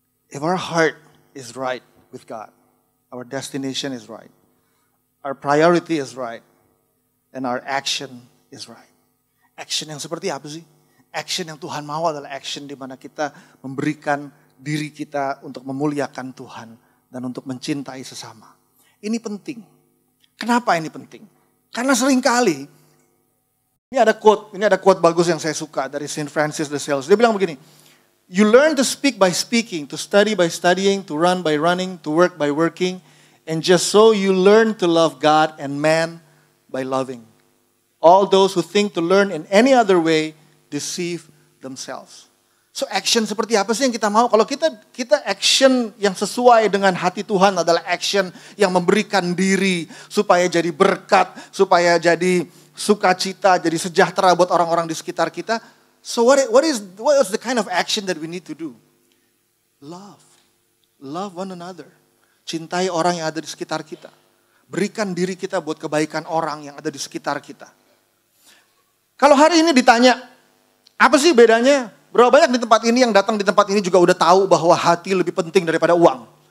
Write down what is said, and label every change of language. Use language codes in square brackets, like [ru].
[en] If our heart is right with God, our destination is right, our priority is right, and our action is right. [id] Action yang seperti apa sih? Action yang Tuhan mau adalah action di mana kita memberikan diri kita untuk memuliakan Tuhan dan untuk mencintai sesama. Ini penting. Kenapa ini penting? Karena seringkali ini ada quote bagus yang saya suka dari Saint Francis de Sales. Dia bilang begini, [en] you learn to speak by speaking, to study by studying, to run by running, to work by working, and just so you learn to love God and man by loving. All those who think to learn in any other way deceive themselves. [id] So action seperti apa sih yang kita mau? Kalau kita action yang sesuai dengan hati Tuhan adalah action yang memberikan diri supaya jadi berkat, supaya jadi sukacita, jadi sejahtera buat orang-orang di sekitar kita. [en] So what is the kind of action that we need to do? Love. Love one another. [id] Cintai orang yang ada di sekitar kita. Berikan diri kita buat kebaikan orang yang ada di sekitar kita. Kalau hari ini ditanya, apa sih bedanya? Berapa banyak di tempat ini yang datang di tempat ini juga udah tahu bahwa hati lebih penting daripada uang?